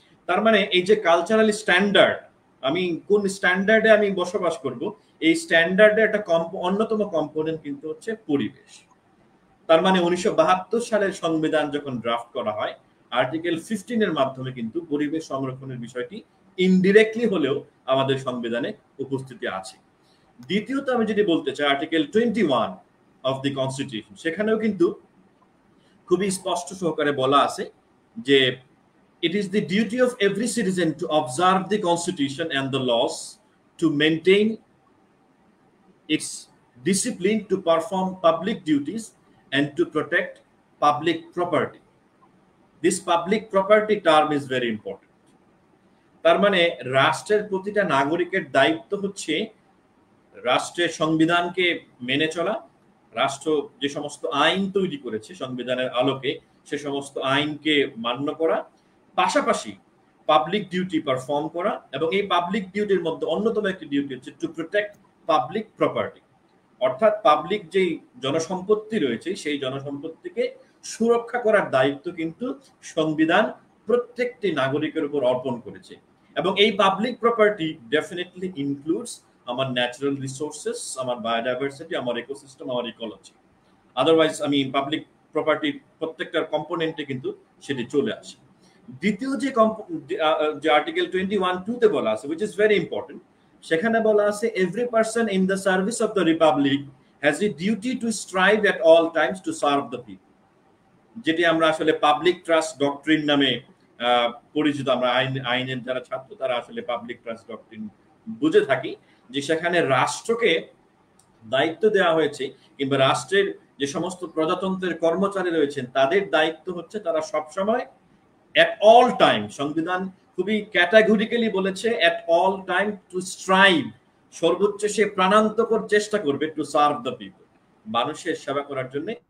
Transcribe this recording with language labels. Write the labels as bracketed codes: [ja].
[bn] তার মানে এই যে কালচারাল স্ট্যান্ডার্ড, আমি কোন স্ট্যান্ডার্ডে আমি বসবাস করব, এই স্ট্যান্ডার্ডে একটা অন্যতম কম্পোনেন্ট কিন্তু হচ্ছে পরিবেশ। তার মানে 1972 সালের সংবিধান যখন ড্রাফট করা হয়, আর্টিকেল 15-এর মাধ্যমে কিন্তু পরিবেশ সংরক্ষণের বিষয়টি ইনডিরেক্টলি হলেও আমাদের সংবিধানে উপস্থিতি আছে। দ্বিতীয়ত আমি যদি বলতে চাই আর্টিকেল 21 অফ দি কনস্টিটিউশন, সেখানেও কিন্তু খুবই স্পষ্ট সহকারে বলা আছে যে [en] it is the duty of every citizen to observe the constitution and the laws, to maintain its discipline, to perform public duties and to protect public property. This public property term is very important. [bn] তার মানে রাষ্ট্রের প্রতিটা নাগরিকের দায়িত্ব হচ্ছে রাষ্ট্রের সংবিধানকে মেনে চলা, রাষ্ট্র যে সমস্ত আইন তৈরি করেছে সংবিধানের আলোকে সে সমস্ত আইনকে মান্য করা, পাশাপাশি পাবলিক ডিউটি পারফর্ম করা, এবং এই পাবলিক ডিউটির মধ্যে অন্যতম একটি ডিউটি হচ্ছে [en] to protect public property, [bn] অর্থাৎ পাবলিক যেই জনসম্পত্তি রয়েছে সেই জনসম্পত্তিকে সুরক্ষা করার দায়িত্ব কিন্তু সংবিধান প্রত্যেকটি নাগরিকের উপর অর্পণ করেছে। এবং এই পাবলিক প্রপার্টি ডেফিনেটলি ইনক্লুডস আমার ন্যাচারাল রিসোর্সেস, আমার বায়োডাইভার্সিটি, আমার ইকোসিস্টেম, আমার ইকোলজি। আদারওয়াইজ আমি পাবলিক প্রপার্টির প্রত্যেকটার কম্পোনেন্টে কিন্তু সেটি চলে আসে। দ্বিতীয় যে আর্টিকেল 21(2) তে বলা আছে, [en] which is very important, [bn] সেখানে বলা আছে [en] every person in the service of the republic has a duty to strive at all times to serve the people, [bn] যেটি আমরা আসলে পাবলিক ট্রাস্ট ডক্ট্রিন নামে পরিচিত। আমরা আইনের যারা ছাত্র তারা আসলে পাবলিক ট্রাস্ট ডক্ট্রিন বুঝে থাকি, যে সেখানে রাষ্ট্রকে দায়িত্ব দেওয়া হয়েছে কিংবা রাষ্ট্রের যে সমস্ত প্রজাতন্ত্রের কর্মচারী রয়েছেন তাদের দায়িত্ব হচ্ছে তারা সবসময় [en] at all time, [bn] সংবিধান খুবই ক্যাটাগরিক্যালি বলেছে [en] at all time to strive, [bn] সর্বোচ্চ সে প্রাণান্তকর চেষ্টা করবে [en] to serve the people, [bn] মানুষের সেবা করার জন্য।